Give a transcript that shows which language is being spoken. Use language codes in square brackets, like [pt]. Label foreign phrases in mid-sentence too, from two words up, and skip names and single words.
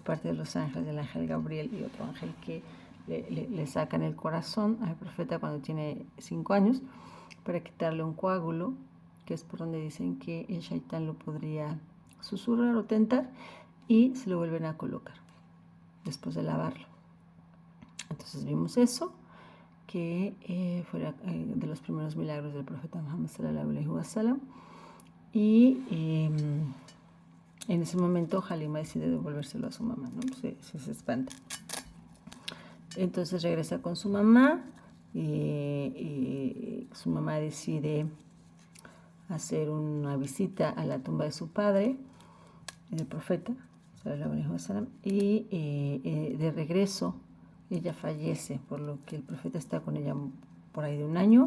[es] parte de los ángeles, del ángel Gabriel y otro ángel que le sacan el corazón al profeta cuando tiene 5 años para quitarle un coágulo, que es por donde dicen que el shaitán lo podría susurrar o tentar, y se lo vuelven a colocar después de lavarlo. Entonces vimos eso, que fuera de los primeros milagros del profeta Muhammad [ar] صلى الله عليه وسلم. [es] Y en ese momento Halima decide devolvérselo a su mamá, ¿no? Se espanta. Entonces regresa con su mamá, y su mamá decide hacer una visita a la tumba de su padre, el profeta, y de regreso ella fallece, por lo que el profeta está con ella por ahí de 1 año.